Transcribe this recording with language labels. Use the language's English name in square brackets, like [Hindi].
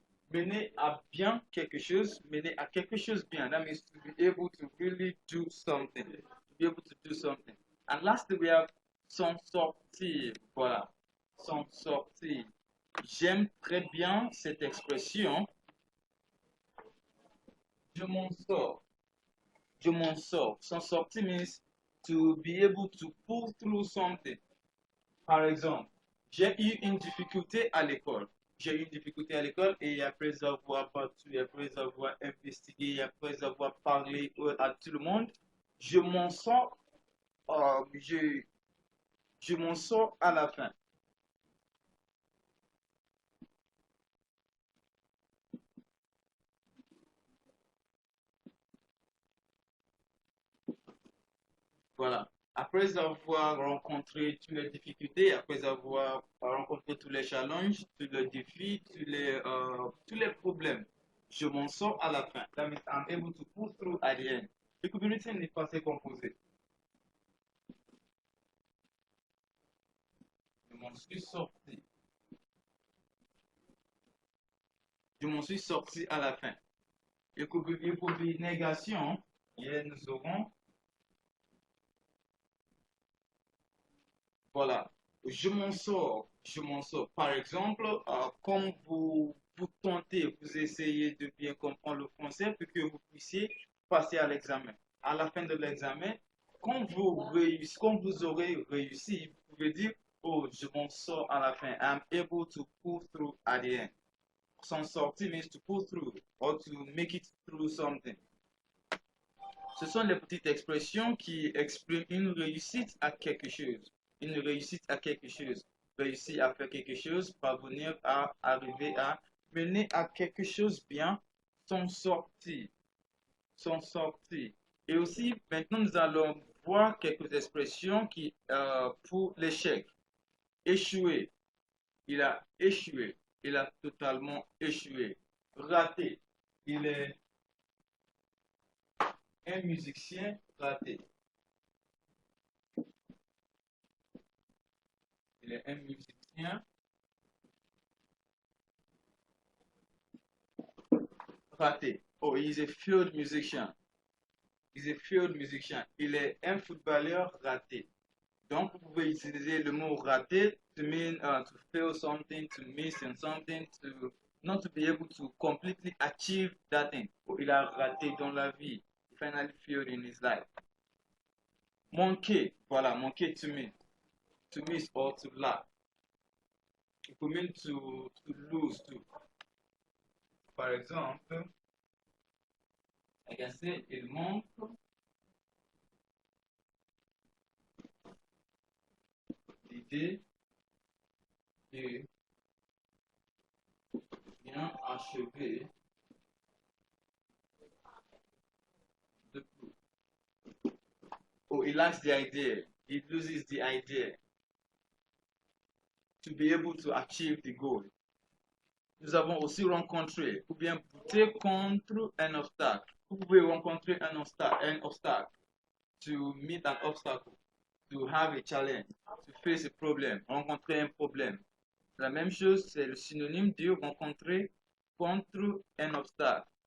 [French] Mener à bien quelque chose, mener à quelque chose bien. [English] That means to be able to really do something. To be able to do something. And lastly, we have s'en sortir. Voilà. [French] S'en sortir. J'aime très bien cette expression. Je m'en sors. Je m'en sors. [English] S'en sortir means to be able to pull through something. [French] Par exemple, j'ai eu une difficulté à l'école. J'ai eu une difficulté à l'école et après avoir battu, après avoir investigué, après avoir parlé à tout le monde, je m'en sors, je m'en sors à la fin. Voilà. Après avoir rencontré toutes les difficultés, après avoir rencontré tous les challenges, tous les défis, tous les problèmes, je m'en sors à la fin. [English] That means I'm able to pull through at the end. [French] Le communauté n'est pas assez composé. Je m'en suis sorti. Je m'en suis sorti à la fin. Et pour négation, et nous aurons, voilà, je m'en sors, je m'en sors. Par exemple, comme vous tentez, vous essayez de bien comprendre le français pour que vous puissiez passer à l'examen. À la fin de l'examen, quand vous aurez réussi, vous pouvez dire, oh, je m'en sors à la fin. [English] I'm able to pull through at the end. S'en sortir means to pull through or to make it through something. [French] Ce sont les petites expressions qui expriment une réussite à quelque chose. Une réussite à quelque chose. Réussir à faire quelque chose, parvenir à, arriver à. mener à quelque chose bien, s'en sortir, s'en sortir. Et aussi, maintenant, nous allons voir quelques expressions qui, pour l'échec. Échouer, il a échoué, il a totalement échoué. Raté, il est un musicien raté. Il est un musicien raté. [English] Oh, he's a failed musician. He's a failed musician. [French] Il est un footballeur raté. Donc, vous pouvez utiliser le mot raté [English] to mean to fail something, to miss in something, to not to be able to completely achieve that thing. [French] Oh, il a raté dans la vie. [English] He finally failed in his life. Manquer, voilà, manquer to miss or to lack. It could mean to lose too. [French] Par exemple, [English] I can say [French] il manque l'idée de bien achever de tout. [English] Or he lacks the idea. He loses the idea to be able to achieve the goal. [French] Nous avons aussi rencontré ou bien buter contre un obstacle. Vous pouvez rencontrer un obstacle, [English] to meet an obstacle, to have a challenge, to face a problem, [French] rencontrer un problème. La même chose, c'est le synonyme de rencontrer contre un obstacle.